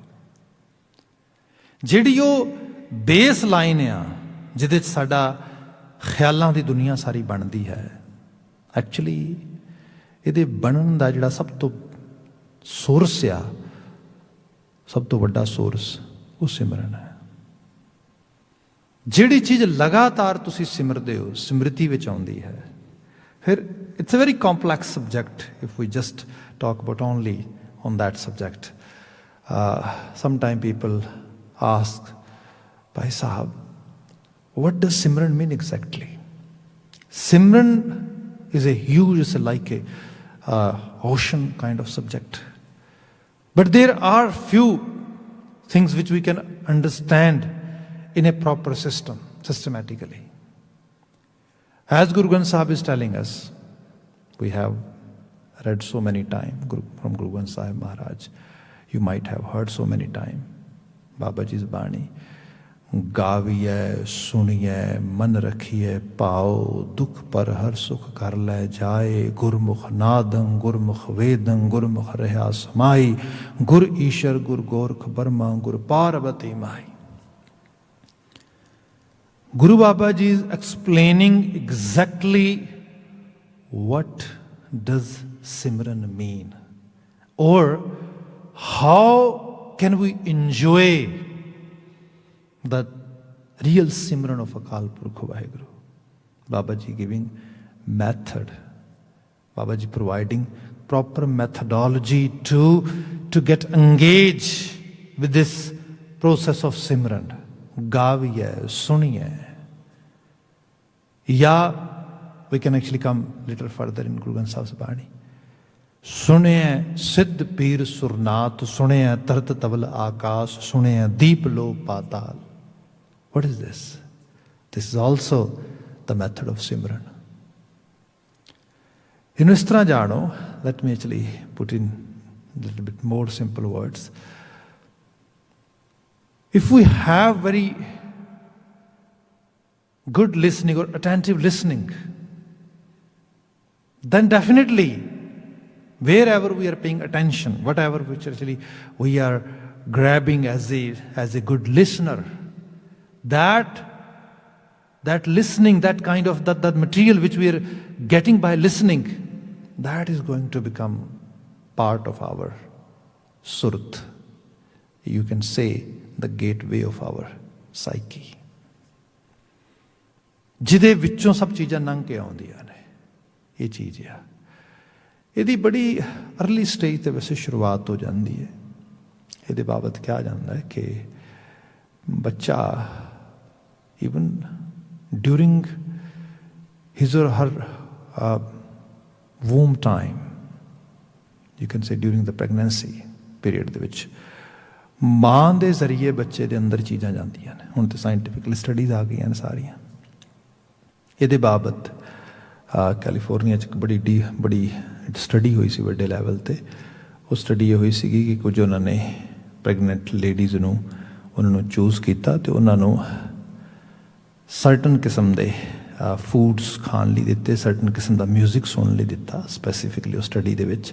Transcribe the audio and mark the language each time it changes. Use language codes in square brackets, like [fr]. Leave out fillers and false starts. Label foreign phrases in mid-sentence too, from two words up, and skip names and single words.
[pa] ਜਿਹੜੀ ਉਹ [en] base line [pa] ਆ ਜਿਹਦੇ 'ਚ ਸਾਡਾ ਖਿਆਲਾਂ ਦੀ ਦੁਨੀਆ ਸਾਰੀ ਬਣਦੀ ਹੈ, ਐਕਚੁਅਲੀ ਇਹਦੇ ਬਣਨ ਦਾ ਜਿਹੜਾ ਸਭ ਤੋਂ ਸੋਰਸ ਆ, ਸਭ ਤੋਂ ਵੱਡਾ ਸੋਰਸ, ਉਹ ਸਿਮਰਨ ਹੈ। ਜਿਹੜੀ ਚੀਜ਼ ਲਗਾਤਾਰ ਤੁਸੀਂ ਸਿਮਰਦੇ ਹੋ, ਸਿਮਰਤੀ ਵਿੱਚ ਆਉਂਦੀ ਹੈ। [en] ਫਿਰ its a very complex subject if we just talk about only on that subject. Sometime people ask, Bhai Sahab, what does Simran mean exactly? Simran is a huge, it's like a ocean kind of subject. But there are few things which we can understand in a proper system, systematically. As Guru Granth Sahib is telling us, we have read so many times from Guru Granth Sahib Maharaj. You might have heard so many times. Babaji's Bani. [pa] ਗਾਵੀਐ ਸੁਣੀਐ ਮਨ ਰਖੀਐ ਪਾਓ ਦੁਖ ਪਰ ਹਰ ਸੁਖ ਕਰ ਲੈ ਜਾਏ ਗੁਰਮੁਖ ਨਾਦੰ ਗੁਰਮੁਖ ਵੇਦੰ ਗੁਰਮੁਖ ਰਹਾ ਸਮਾਈ ਗੁਰ ਈਸ਼ਵਰ ਗੁਰ ਗੋਰਖ ਬ੍ਰਹਮਾ ਗੁਰ ਪਾਰਵਤੀ ਮਾਈ. [en] Guru Babaji is explaining exactly what does Simran mean, or how can we enjoy the real Simran of Akal Purkh Vaheguru? Baba Ji giving method, Baba Ji providing proper methodology to get engaged with this process of Simran. [pa] ਗਾਵੀਐ, ਸੁਣੀਐ. [en] Yeah, we can actually come a little further in Guru Granth Sahib's Bani. [pa] ਸੁਣੀਐ ਸਿੱਧ ਪੀਰ ਸੁਰਨਾਥ, ਸੁਣੀਐ ਤਰਤ ਤਵਲ ਆਕਾਸ਼, ਸੁਣੀਐ ਦੀਪ ਲੋ ਪਾਤਾਲ. [en] What is this? This is also the method of Simran. [pa] In ਇਸ ਤਰ੍ਹਾਂ ਜਾਣੋ, [en] let me actually put in a little bit more simple words. If we have very good listening or attentive listening, then definitely wherever we are paying attention, whatever which actually we are grabbing as a good listener, that listening, that kind of that material which we are getting by listening, that is going to become part of our surat. You can say the gateway of our psyche. [pa] ਜਿਹਦੇ ਵਿੱਚੋਂ ਸਭ ਚੀਜ਼ਾਂ ਲੰਘ ਕੇ ਆਉਂਦੀਆਂ ਨੇ, ਇਹ ਚੀਜ਼ ਆ। ਇਹਦੀ ਬੜੀ [en] early stage [pa] ਤੇ ਵੈਸੇ ਸ਼ੁਰੂਆਤ ਹੋ ਜਾਂਦੀ ਹੈ। ਇਹਦੇ ਬਾਬਤ ਕਿਹਾ ਜਾਂਦਾ ਹੈ ਕਿ ਬੱਚਾ [en] even during his or her womb time, you can say during the pregnancy period [pa] ਦੇ ਵਿੱਚ ਮਾਂ ਦੇ ਜ਼ਰੀਏ ਬੱਚੇ ਦੇ ਅੰਦਰ ਚੀਜ਼ਾਂ ਜਾਂਦੀਆਂ ਨੇ। ਹੁਣ ਤੇ [en] scientifically studies [pa] ਆ ਗਈਆਂ ਨੇ ਸਾਰੀਆਂ। ਇਹਦੇ ਬਾਬਤ ਕੈਲੀਫੋਰਨੀਆ 'ਚ ਇੱਕ ਬੜੀ ਸਟੱਡੀ ਹੋਈ ਸੀ ਵੱਡੇ ਲੈਵਲ 'ਤੇ। ਉਹ ਸਟੱਡੀ ਇਹ ਹੋਈ ਸੀਗੀ ਕਿ ਕੁਝ ਉਹਨਾਂ ਨੇ [en] pregnant ladies [pa] ਨੂੰ ਉਹਨਾਂ ਨੂੰ ਚੂਜ਼ ਕੀਤਾ ਅਤੇ ਉਹਨਾਂ ਨੂੰ ਸਰਟਨ ਕਿਸਮ ਦੇ ਫੂਡਸ ਖਾਣ ਲਈ ਦਿੱਤੇ, ਸਰਟਨ ਕਿਸਮ ਦਾ ਮਿਊਜ਼ਿਕ ਸੁਣਨ ਲਈ ਦਿੱਤਾ ਸਪੈਸੀਫਿਕਲੀ ਉਹ ਸਟੱਡੀ ਦੇ ਵਿੱਚ।